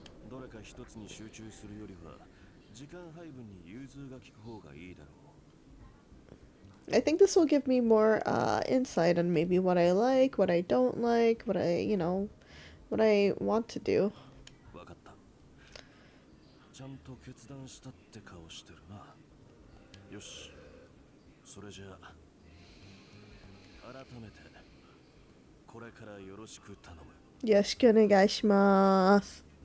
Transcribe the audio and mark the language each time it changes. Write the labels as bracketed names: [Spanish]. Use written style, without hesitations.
[Japanese] どれか一つに集中するよりは時間配分に融通が利く方がいいだろう。 [English] I think this will give me more insight on maybe what I like, what I don't like, what I want to do. [Japanese] わかった。ちゃんと決断したって顔してるな。よし。それじゃあ改めてこれからよろしく頼む。よろしくお願いします。